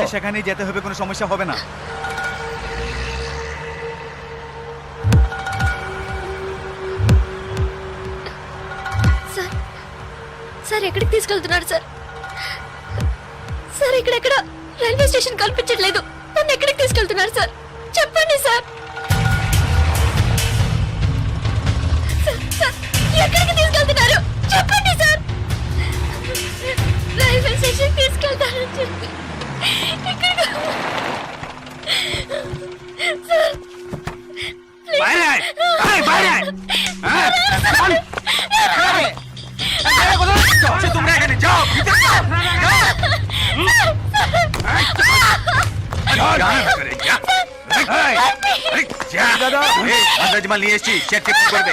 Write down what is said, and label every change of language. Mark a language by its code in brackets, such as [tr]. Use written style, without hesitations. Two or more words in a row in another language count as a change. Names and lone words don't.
[bn] হ্যাঁ, সেখানেই যেতে হবে, কোনো সমস্যা হবে না। [te] సార్ సార్ ఎక్కడికి తీసుకెళ్తున్నారు సార్? సార్ ఇక్కడెక్కడ [en] railway station [te] కల్పించట్లేదు, నన్ను ఎక్కడికి తీసుకెళ్తున్నారు సార్? చెప్పండి సార్. సార్, సార్, ఎక్కడికి తీసుకెళ్తున్నారు చెప్పండి సార్. [en] railway station [te] తీసుకెళ్తారని చెప్పి ఇక్కడికి [en] sir please. [bn] বাইরে আয়, আয়, বাইরে আয়। হ্যাঁ, চল। এই, কোথায় যাচ্ছ? আচ্ছা, তোমরা এখানে যাও, ভিতরে যাও, যাও। যা, ভিতরে যা। এই, এই, যা। এই, আন্দাজমাল নিয়ে এসেছি, শেঠকে ফোন করবে।